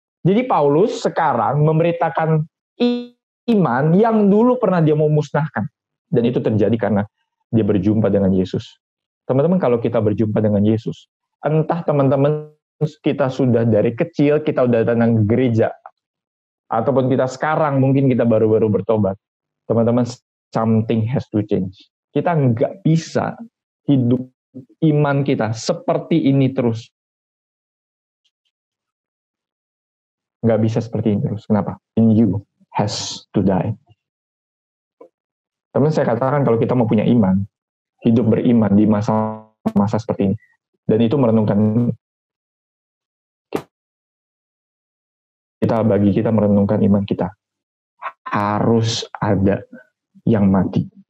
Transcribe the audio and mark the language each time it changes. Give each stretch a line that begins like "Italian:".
Indonesian: Jadi Paulus sekarang memberitakan iman yang dulu pernah dia mau musnahkan. Dan itu terjadi karena dia berjumpa dengan Yesus. Teman-teman, kalau kita berjumpa dengan Yesus, entah teman-teman kita sudah dari kecil, kita udah datang ke gereja, ataupun kita sekarang mungkin kita baru-baru bertobat.
English: Teman-teman, something has to change.
Indonesian: Kita nggak bisa hidup iman kita seperti ini terus. Nggak bisa seperti ini terus. Kenapa?
English: In you has to die.
Indonesian: Teman, saya katakan kalau kita mau punya iman, hidup beriman di masa-masa seperti ini, dan itu merenungkan bagi kita merenungkan iman kita, harus ada yang mati.